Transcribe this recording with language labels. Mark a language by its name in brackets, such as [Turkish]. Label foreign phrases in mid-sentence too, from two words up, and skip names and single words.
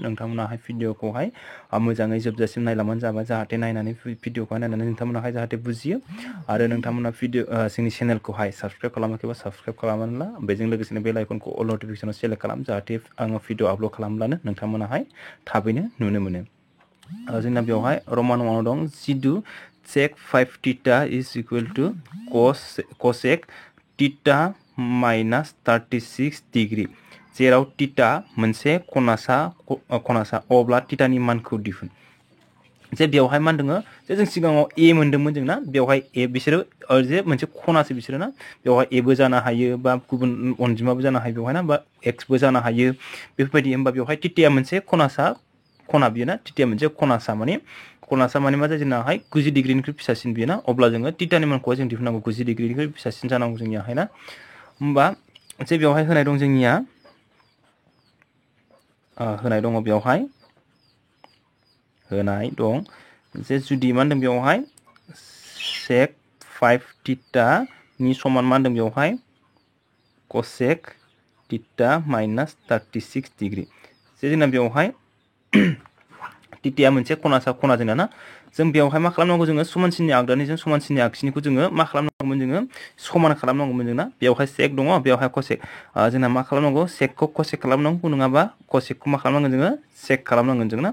[Bodo] नोंथांमोनाहाय भिडिअखौहाय मोजाङै जोबजासिम नायलांबानो जाबाय, जाहाथे नायनानै भिडिअखौहाय नायनानै नोंथांमोनाहाय जाहाथे बुजियो आरो नोंथांमोना जोंनि चेनेलखौहाय साबस्क्राइब खालामाखैबा साबस्क्राइब खालामनानै ला। बेजों लोगोसेनो बेल आइकनखौ अल नटिफिकेसनाव सेलेक्ट खालाम, जाहाथे आङो भिडिअ आपल'ड खालामब्लानो नोंथांमोनाहाय थाबैनो नुनो मोनो। जोंना बेवहाय रमान 1 दं जिदु [English] sec 5 theta is equal to cosec theta minus 36 डिग्री, [Bodo] जेराव थीटा मोनसे खनासा अब्ला थीटानि मानखौ दिहुन। जे बेवहाय मा दङ जे जों सिगाङाव ए मोन्दोंमोन जोंना, बेवहाय ए बिसोरो जे मोनसे खनासो बिसोरो ना, बेवहाय एबो जानो हायो बा गुबुन अनजिमाबो जानो हायो बेवहाय ना, बा एक्सबो जानो हायो बेफोरबायदि। होमबा बेवहाय थीटाया मोनसे खना बियो ना, थीटाया मोनसे खनासा माने मा जायो जोंनाहाय 90 डिग्रीनिख्रुइ फिसासिन बियो ना, अब्ला जोङो थीटानि मानखौहाय जों दिहुननांगौ 90 डिग्रीनिख्रुइ फिसासिन जानांगौ जोंनियाहाय ना। होमबा जे बेवहाय होनाय दं जोंनिया जे जुदि मा होनदों बेवहाय [English] sec 5 theta [Bodo] नि समान मा होनदों बेवहाय [English] cosec theta minus 36 [Bodo] डिग्री। जे जोंना बेवहाय थीटाया मोनसे खना जोंना ना, जों बेवहाय मा खालामनांगौ जोङो समानसिननि आगदानिजों समानसिननि आगसिनिखौ जोङो मा खालामनांगौमोन, जोङो समान खालामनांगौमोन जोंना। बेवहाय सेक दङ, बेवहाय कसेक, जोंना मा खालामनांगौ सेकखौ कसेक खालामनांगौ, नङाबा कसेकखौ मा खालामनांगोन जोङो सेक खालामनांगोन जों ना।